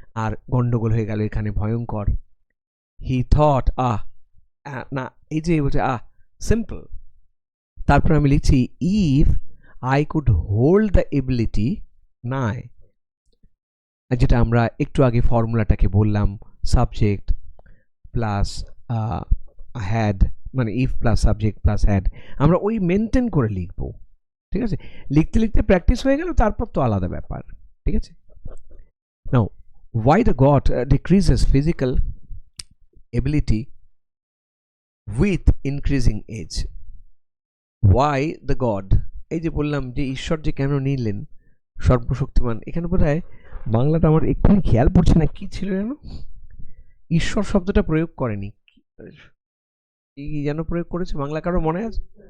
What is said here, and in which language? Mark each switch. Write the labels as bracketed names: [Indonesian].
[Bangla] আর গন্ডগোল হয়ে গেল এখানে, ভয়ঙ্কর, হি থট, না, এই যে বলছে সিম্পল, তারপর আমি লিখছি [English] if I could hold the ability, [Bangla] নাই, যেটা আমরা একটু আগে ফর্মুলাটাকে বললাম, সাবজেক্ট প্লাস হ্যাড মানে if plus subject plus had, আমরা ওই মেনটেন করে লিখবো। ঠিক আছে, লিখতে লিখতে প্র্যাকটিস হয়ে গেল, তারপর তো আলাদা ব্যাপার। ঠিক আছে, [English] Now why the god decreases physical ability with increasing age? why the god, [Bangla] এই যে বললাম যে ঈশ্বর যে কেন নিলেন সর্বশক্তিমান, এখানে বোধহয় বাংলাটা আমার এক্ষুনি খেয়াল পড়ছে না, কি ছিল যেন, ঈশ্বর শব্দটা প্রয়োগ করেনি, কি যেন প্রয়োগ করেছে, বাংলা কারো মনে আছে?